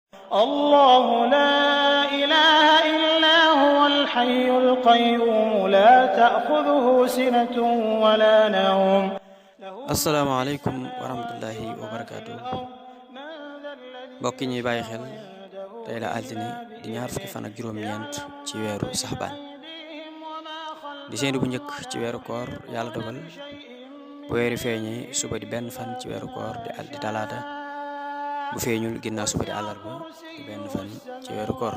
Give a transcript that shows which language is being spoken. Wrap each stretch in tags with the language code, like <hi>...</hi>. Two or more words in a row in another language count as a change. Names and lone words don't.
<ar>الله لا إله إلا هو الحي القيوم لا تأخذه سنة ولا نوم. السلام عليكم ورحمة الله وبركاته.</ar> <wo>mbokk ñuy bàyyi xel tey la altine di ñaar fukki fan ak juróom-ñeent ci weeru saxbaan di séentu bu njëkk ci weeru koor. yàlla dogal bu weeri feeñee suba di benn fan ci weeru koor di talaata, bu feeñul ginnaaw suba di àllarba di benn fan ci weeru koor.</wo>